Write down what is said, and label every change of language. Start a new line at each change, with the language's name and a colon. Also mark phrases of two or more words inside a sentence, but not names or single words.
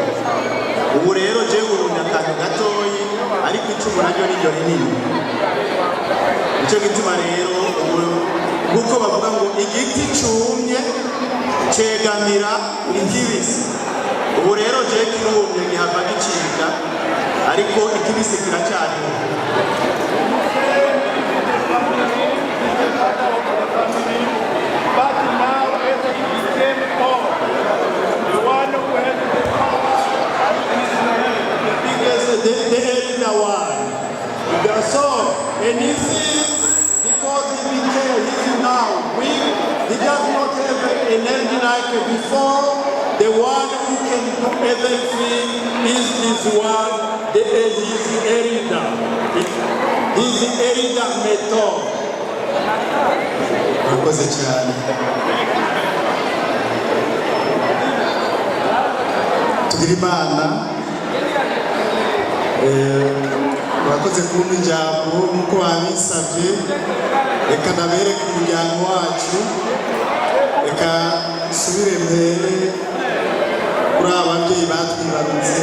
Rundi: Ubu rero je urundi akantu gatoyi ariko icumu naryo niryo rinini. Nicyo gituma rero kuko bavuga ngo igiti cumye cegamira ikibisi. Ubu rero je kirumye gihava gicika ariko ikibisi kiracyariho.
English: But now everything became old. The one who had the power is the biggest, the elder one. So, and you see, because he's now weak, he does not have an energy like before. The one who can do everything is this one, he's the elder. He's the elder method.
Rundi: Murakoze cyane. Tugira Imana. Murakoze kumpa ijambo nk'uko babisabye. Reka nabereke umuryango wacu. Reka nsubire mbere kuri ababyeyi batwibarutse.